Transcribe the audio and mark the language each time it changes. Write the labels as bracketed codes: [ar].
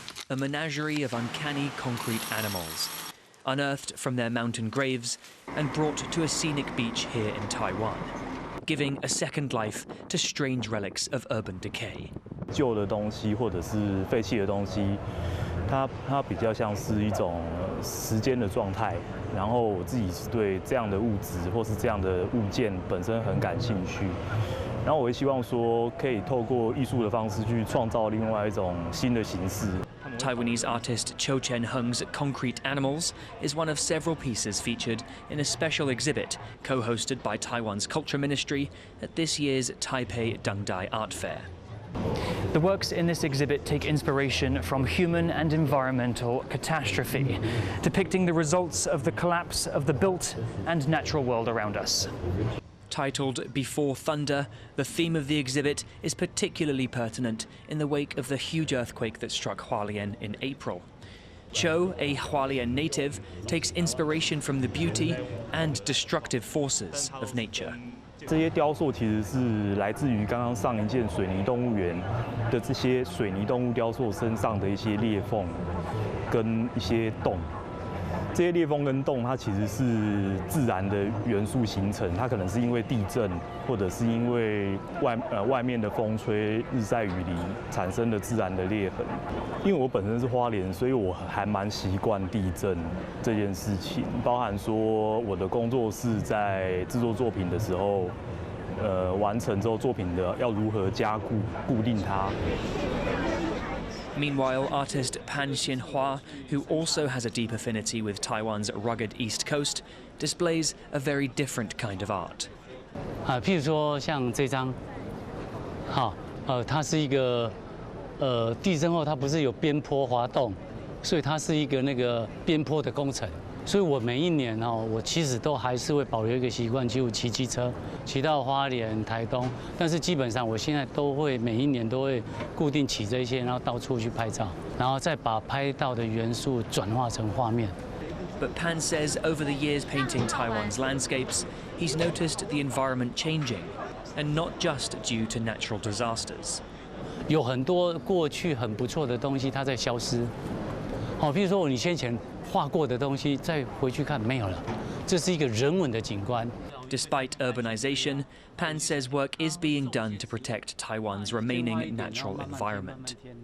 [en] A menagerie of uncanny concrete animals, unearthed from their mountain graves and brought to a scenic beach here in Taiwan, giving a second life to strange relics of urban decay. [zh] 旧的东西或者是废弃的东西，它比较像是一种时间的状态。然后我自己是对这样的物质或是这样的物件本身很感兴趣。然后我也希望说，可以透过艺术的方式去创造另外一种新的形式。 [en] Taiwanese artist Chen Hung's Concrete Animals is one of several pieces featured in a special exhibit co-hosted by Taiwan's Culture Ministry at this year's Taipei Dangdai Art Fair. The works in this exhibit take inspiration from human and environmental catastrophe, depicting the results of the collapse of the built and natural world around us. Titled Before Thunder, the theme of the exhibit is particularly pertinent in the wake of the huge earthquake that struck Hualien in April. Cho, a Hualien native, takes inspiration from the beauty and destructive forces of nature. [zh] 这些雕塑其实是来自于刚刚上一件水泥动物园的这些水泥动物雕塑身上的一些裂缝跟一些洞。这些裂缝跟洞，它其实是自然的元素形成，它可能是因为地震，或者是因为外面的风吹、日晒雨淋产生的自然的裂痕。因为我本身是花莲，所以我还蛮习惯地震这件事情，包含说我的工作室在制作作品的时候，完成之后作品的要如何加固、固定它。 [en] Meanwhile, artist Pan Xianhua, who also has a deep affinity with Taiwan's rugged east coast, displays a very different kind of art. [zh] 譬如说像这张，它是一个地震后它不是有边坡滑动，所以它是一个那个边坡的工程。所以我每一年我其实都还是会保留一个习惯，就骑机车骑到花莲、台东，但是基本上我现在都会每一年都会固定骑这些，然后到处去拍照，然后再把拍到的元素转化成画面。 [en] But Pan says over the years painting Taiwan's landscapes, he's noticed the environment changing, and not just due to natural disasters. [zh] 有很多过去很不错的东西，它在消失。譬如说你先前画过的东西，再回去看没有了，这是一个人文的景观。 [en] Despite urbanization, Pan says work is being done to protect Taiwan's remaining natural environment.